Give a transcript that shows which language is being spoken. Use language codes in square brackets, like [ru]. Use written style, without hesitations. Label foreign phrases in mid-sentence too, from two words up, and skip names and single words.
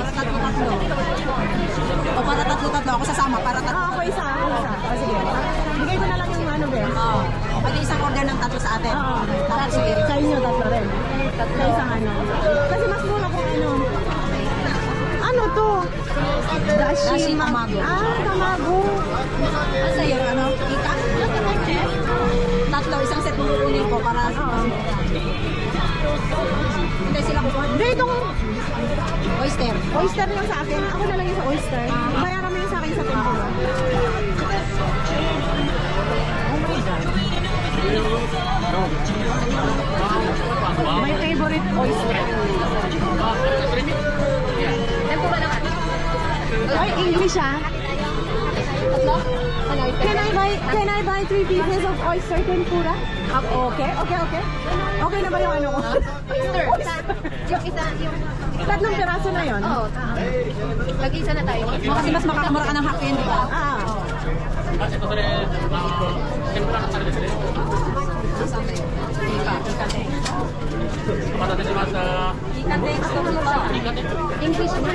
[tl] Tatlo. O para tatlo-tatlo. Ako sasama para tatlo. Ako isa. O sige. Bigay ko na lang yung ano, be. Oo. Pwede isang order ng tatlo sa atin. Oo. Tapos sige. Sa inyo, tatlo rin. Tatlo isang ano. Kasi mas mura kung ano. Ano to? [ja] だし たまご. [tl] Ah, tamago. Ano sa'yo? Ano? Ika? Tatlo. Isang set mo kukunin ko para hindi sila kukuha. Hindi, itong Oyster. oyster lang sa akin. Ako na lang yung sa oyster. Bayaran mo yung sa akin sa tempura. [en] Oh my God. My favorite oyster. [tl] Tempura lang ate. Ay, English ah. Tatlo? Ano? [en] Can I buy 3 pieces of oyster tempura? [tl] Okay. Okay na ba yung ano ko? Oyster. Yung isa, yung... Tatlong piraso na yon. Oo. Mag-isa na tayo. Kasi mas makakamura ka ng hakka yun, di ba? Ah. English na.